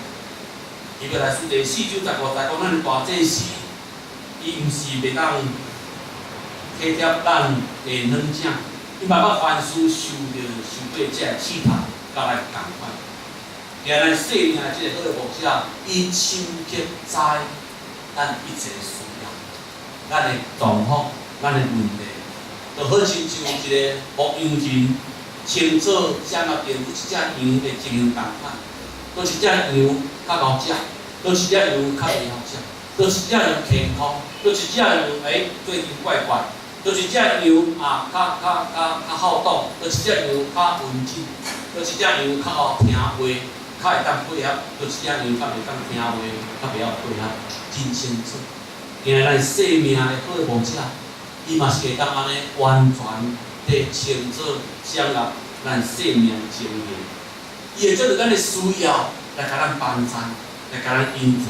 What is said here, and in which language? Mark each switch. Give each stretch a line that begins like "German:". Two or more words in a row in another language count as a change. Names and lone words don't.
Min Nan Chinese: 伊要来书第4章15节，讲咱的大祭司，伊毋是袂当体贴咱的软颈，伊嘛捌凡事受过这试探，甲咱共款。原来生命的这个好的牧者，伊清洁知咱一切需要，咱的状况、咱的问题，就好亲像一个牧羊人清早掌握着每一只羊的情形共款，倒一只羊较好食，倒一只羊较袂好食，倒一只羊健康，倒一只羊最近怪怪，倒一只羊较好动，倒一只羊较文静，倒一只羊较好听话。较会当配合，倒一只羊较袂当听话，较袂晓配合，真清楚。今咱生命的好的牧者，伊嘛是会当安尼完全地清楚掌握咱生命的情形。伊会照着咱的需要来甲咱帮助，来甲咱引导。